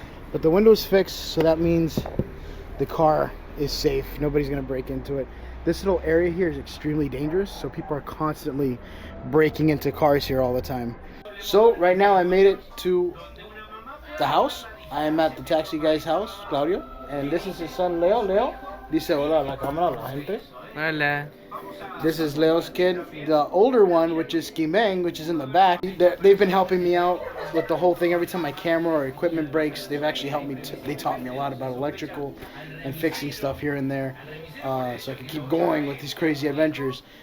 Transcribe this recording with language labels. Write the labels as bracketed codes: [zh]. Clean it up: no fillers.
[en] But the window's fixed, so that means the car is safe. Nobody's gonna break into it. This little area here is extremely dangerous, so people are constantly breaking into cars here all the time. So right now I made it to the house. I am at the taxi guy's house, Claudio, and this is his son Leo. [es] Leo, dice hola a la cámara, a la gente. Hola. [en] This is Leo's kid, the older one, which is Kimeng, which is in the back. They've been helping me out with the whole thing. Every time my camera or equipment breaks, they've actually helped me. They taught me a lot about electrical and fixing stuff here and there, so I can keep going with these crazy adventures.